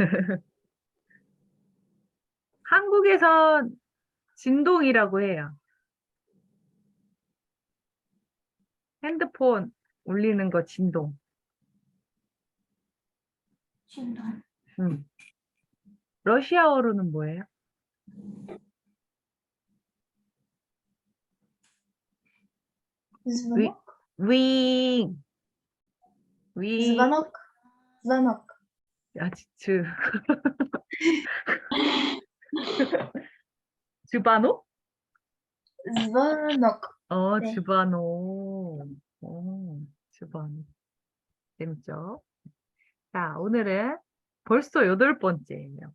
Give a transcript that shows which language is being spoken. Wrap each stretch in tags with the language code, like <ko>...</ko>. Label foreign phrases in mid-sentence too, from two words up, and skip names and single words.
<ko>한국에선 진동이라고 해요. 핸드폰 울리는 거 진동. 진동. 러시아어로는 뭐예요?</ko> <ru>звонок?</ru> <ko>윙.</ko> <ru>звонок? звонок.</ru> <ko>아, 주바노?</ko> <ru>звонок. 네.</ru> <ko>주바노. 주바노. 재밌죠? 자, 오늘은 벌써 8번째예요.</ko>